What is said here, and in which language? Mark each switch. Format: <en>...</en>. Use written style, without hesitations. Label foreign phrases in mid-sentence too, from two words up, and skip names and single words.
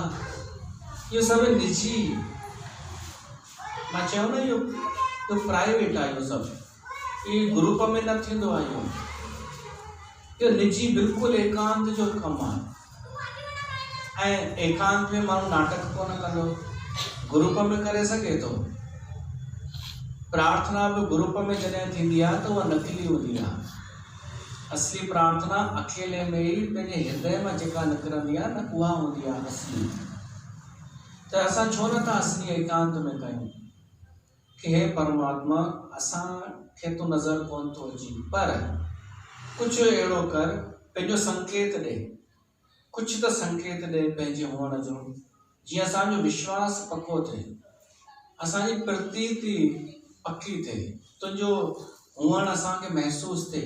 <sd>इहो सभु निजी, मां चयो न इहो प्राइवेट आहे, इहो सभु इहो ग्रुप में न थींदो आहे। इहो निजी बिल्कुलु एकांत जो कमु आहे, ऐं एकांत में माण्हू नाटक कोन कंदो, ग्रुप में करे सघे थो। प्रार्थना भी ग्रुप में जॾहिं थींदी आहे त उहा नकली हूंदी आहे। असली प्रार्थना अकेले में ही पंहिंजे हृदय में जेका निकिरंदी आहे न, उहा हूंदी आहे असली। त असां छो नथा असली एकांत में कयूं कि हे परमात्मा असांखे तो नज़र कोन थो अची, पर कुझु अहिड़ो कर, पंहिंजो संकेत ॾे, कुझु त संकेत ॾे पंहिंजे हुअण जो, जीअं असांजो विश्वास पको थिए, असांजी प्रतीति पक्की थिए, तुंहिंजो हुअण असांखे महसूस थिए।</sd>